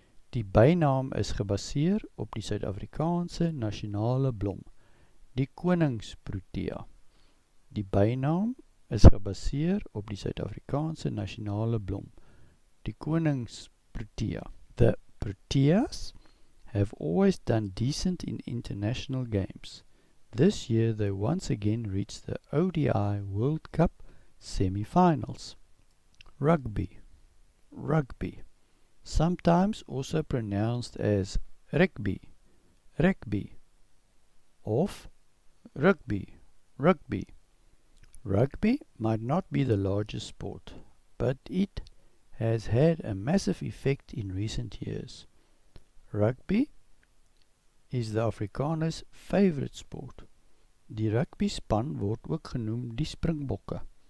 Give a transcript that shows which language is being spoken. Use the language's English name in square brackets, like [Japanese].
[Afrikaans] Die bynaam is gebaseer op die Suid-Afrikaanse nasionale blom, die koningsprotea. Die bynaam is gebaseer op die Suid-Afrikaanse nasionale blom, die koningsprotea. [English] The Proteas have always done decent in international games. This year they once again reached the ODI World Cup semi-finals. Rugby. Sometimes also pronounced as rugby, of rugby. Rugby might not be the largest sport, but it has had a massive effect in recent years. Rugby is the Afrikaners' favorite sport. [Afrikaans] Die rugby span word ook genoem die Springbokke.